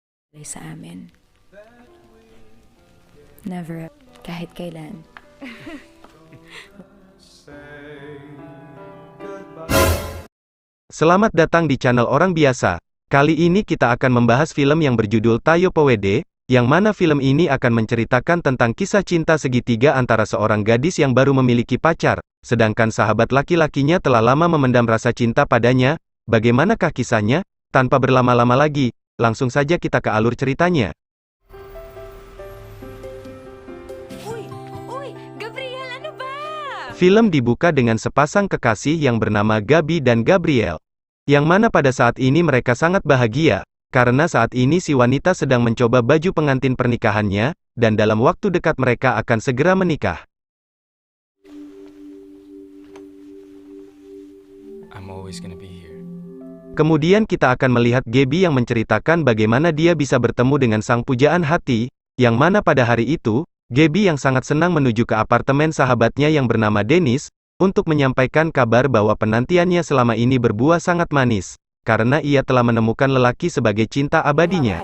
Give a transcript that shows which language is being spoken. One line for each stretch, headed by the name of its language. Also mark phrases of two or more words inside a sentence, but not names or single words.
Filipino: sa amin. Never, kahit kailan.
Indonesian: Selamat datang di channel Orang Biasa. Kali ini kita akan membahas film yang berjudul Tayo Powede, yang mana film ini akan menceritakan tentang kisah cinta segitiga antara seorang gadis yang baru memiliki pacar, sedangkan sahabat laki-lakinya telah lama memendam rasa cinta padanya. Bagaimanakah kisahnya? Tanpa berlama-lama lagi, langsung saja kita ke alur ceritanya.
Filipino: Uy, Gabriel, ano ba?
Indonesian: Film dibuka dengan sepasang kekasih yang bernama Gabi dan Gabriel. Yang mana pada saat ini mereka sangat bahagia, karena saat ini si wanita sedang mencoba baju pengantin pernikahannya, dan dalam waktu dekat mereka akan segera menikah.
English: I'm always gonna be here.
Indonesian: Kemudian kita akan melihat Gabi yang menceritakan bagaimana dia bisa bertemu dengan sang pujaan hati, yang mana pada hari itu, Gabi yang sangat senang menuju ke apartemen sahabatnya yang bernama Dennis, untuk menyampaikan kabar bahwa penantiannya selama ini berbuah sangat manis, karena ia telah menemukan lelaki sebagai cinta abadinya.